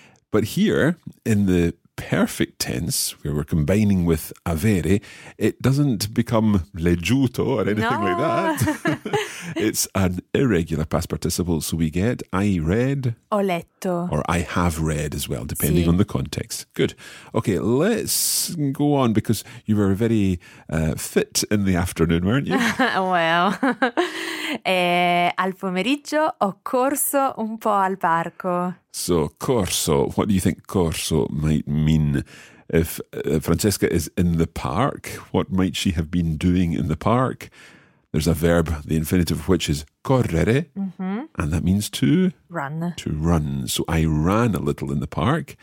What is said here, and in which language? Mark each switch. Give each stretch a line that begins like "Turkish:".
English: But here, in the perfect tense, where we're combining with avere, it doesn't become leggiuto or anything no. like that. It's an irregular past participle, so we get I read.
Italian: Ho letto.
English: Or I have read as well, depending
Italian: sì.
English: on the context. Good. Okay, let's go on, because you were very fit in the afternoon, weren't you?
Italian: Well, al pomeriggio ho corso un po' al parco.
English: So, corso, what do you think corso might mean? If Francesca is in the park, what might she have been doing in the park? There's a verb, the infinitive of which is correre, mm-hmm. and that means to? Run. To run. So, I ran a little in the park,